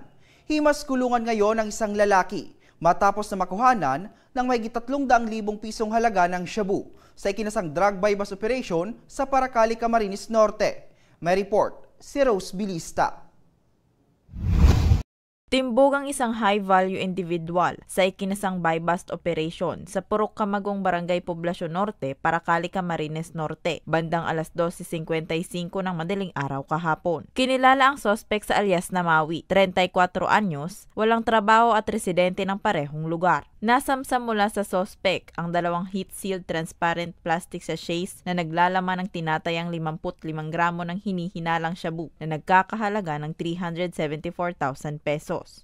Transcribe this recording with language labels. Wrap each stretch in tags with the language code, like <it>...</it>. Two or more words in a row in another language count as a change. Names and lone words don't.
<tl>Himas kulungan ngayon ang isang lalaki matapos na makuhanan ng mahigit 300,000 pisong halaga ng shabu sa ikinasang</tl> <en>drug buy-bust operation</en> <tl>sa Paracale, Camarines Norte. May report si Rose Bilista. Timbog ang isang</tl> <en>high-value individual</en> <tl>sa ikinasang</tl> <en>buy-bust operation</en> <tl>sa Purok Camagong Barangay Poblacion Norte, Paracale, Camarines Norte, bandang alas 12:55 ng madaling araw kahapon. Kinilala ang suspect sa alias na Maui, 34 anyos, walang trabaho at residente ng parehong lugar. Nasamsam mula sa suspect ang 2</tl> <en>heat-sealed transparent plastic sachets</en> <tl>na naglalaman ng tinatayang 55 gramo ng hinihinalang shabu na nagkakahalaga ng 374,000 pesos.</tl>